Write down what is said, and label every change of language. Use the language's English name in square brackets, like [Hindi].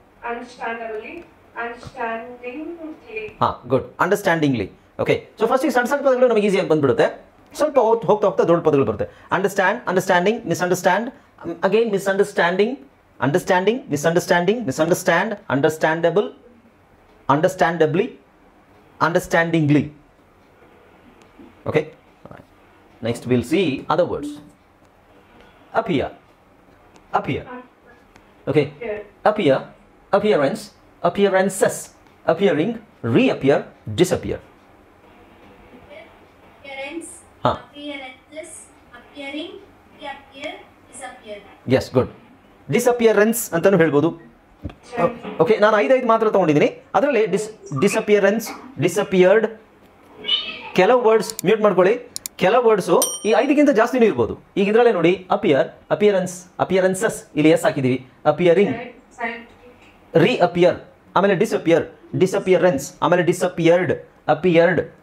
[English] understandably, understandingly, good, understandingly. [Kannada] Okay, so ಫಸ್ಟಿಗೆ ಸಣ್ಣ ಸಣ್ಣ ಪದಗಳು ನಮಗೆ ಈಸಿಯಾಗಿ ಬಂದ್ಬಿಡುತ್ತೆ, ಸ್ವಲ್ಪ ಹೋಗ್ತಾ ಹೋಗ್ತಾ ದೊಡ್ಡ ಪದಗಳು ಬರುತ್ತೆ. [English] Understand, understanding, misunderstand, again misunderstanding, understanding, misunderstanding, misunderstand, understandable, understandably, understandingly. Okay, next we'll see other words. Appear, appear. Okay, appear, appearance, appearances, appearing, reappear, disappear. appearance, Huh. appearances, appearing, reappear, disappear. Yes, good. [Kannada] Disappearance ಅಂತಾನು ಹೇಳ್ಬೋದು. Okay, ನಾನು 5 ಮಾತ್ರ ತಗೊಂಡಿದ್ದೀನಿ. ಅದರಲ್ಲಿ disappearance, disappeared, ಕೆಲವು words mute ಮಾಡ್ಕೊಳ್ಳಿ, ಕೆಲವು words ಈ 5ಗಿಂತ ಜಾಸ್ತಿನೂ ಇರ್ಬೋದು. ಈಗ ಇದರಲ್ಲೇ ನೋಡಿ, ಅಪಿಯರ್, ಅಪಿಯರೆನ್ಸ್, ಅಪಿಯರೆನ್ಸಸ್, ಇಲ್ಲಿ ಎಸ್ ಹಾಕಿದ್ದೀವಿ, ಅಪಿಯರಿಂಗ್, ರೀಅಪಿಯರ್, ಆಮೇಲೆ ಡಿಸಪಿಯರ್, ಡಿಸಪಿಯರೆನ್ಸ್, ಆಮೇಲೆ ಡಿಸಪಿಯರ್ಡ್, ಅಪಿಯರ್ಡ್.